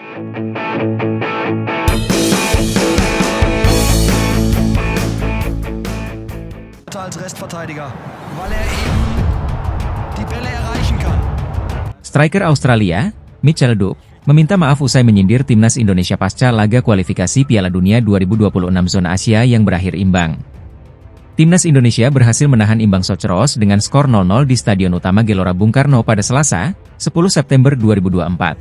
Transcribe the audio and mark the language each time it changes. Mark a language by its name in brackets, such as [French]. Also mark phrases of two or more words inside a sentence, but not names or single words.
[German] Als Restverteidiger, weil eben die Bälle erreichen kann. [Indonesian] Striker Australia, Mitchell Duke, meminta maaf usai menyindir timnas Indonesia pasca laga kualifikasi Piala Dunia 2026 zona Asia yang berakhir imbang. Timnas Indonesia berhasil menahan imbang Socceroos dengan skor 0-0 di Stadion Utama Gelora Bung Karno pada Selasa, 10 September 2024.